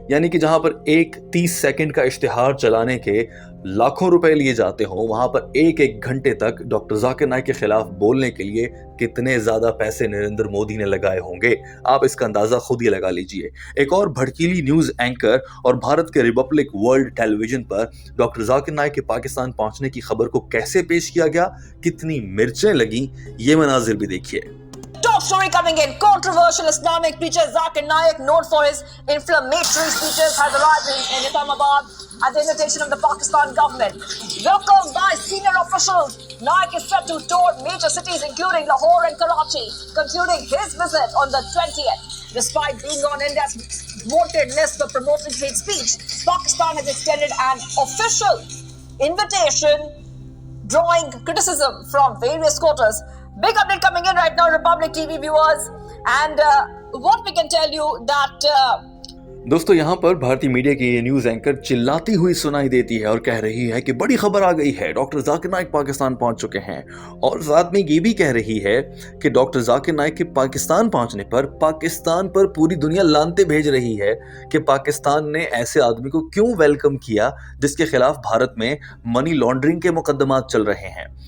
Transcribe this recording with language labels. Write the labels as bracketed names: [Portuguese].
[Hindi] यानी कि जहां पर एक 30 सेकंड का इश्तिहार चलाने के लाखों रुपए लिए जाते हों, वहां पर एक एक घंटे तक डॉक्टर जाकिर नाइक के खिलाफ बोलने के लिए कितने ज्यादा पैसे नरेंद्र मोदी ने लगाए होंगे, आप इसका अंदाजा खुद ही लगा लीजिए। एक और भड़कीली न्यूज एंकर और भारत के रिपब्लिक वर्ल्ड टेलीविजन पर डॉक्टर जाकिर नाइक के पाकिस्तान पहुंचने की खबर को कैसे पेश किया गया, कितनी मिर्चें लगी, ये मनाजिर भी देखिए। [English] Top story coming in. Controversial Islamic preacher Zakir Naik, known for his inflammatory speeches, has arrived in Islamabad at the invitation of the Pakistan government. Welcomed by senior officials, Naik is set to tour major cities including Lahore and Karachi, concluding his visit on the 20th. Despite being on India's wanted list for promoting hate speech, Pakistan has extended an official invitation, drawing criticism from various quarters. Big update coming in right now, Republic TV viewers, and what we can tell you that [Hindi] दोस्तों, यहाँ पर भारतीय media की ये news anchor चिल्लाती हुई सुनाई देती है और कह रही है कि बड़ी खबर आ गई है, डॉक्टर जाकिर नाइक पाकिस्तान पहुंच चुके हैं। और साथ में ये भी कह रही है कि डॉक्टर जाकिर नाइक के पाकिस्तान पहुंचने पर पाकिस्तान पर पूरी दुनिया लानते भेज रही है कि पाकिस्तान ने ऐसे आदमी को क्यों वेलकम किया जिसके खिलाफ भारत में मनी लॉन्ड्रिंग के मुकदमात चल रहे हैं।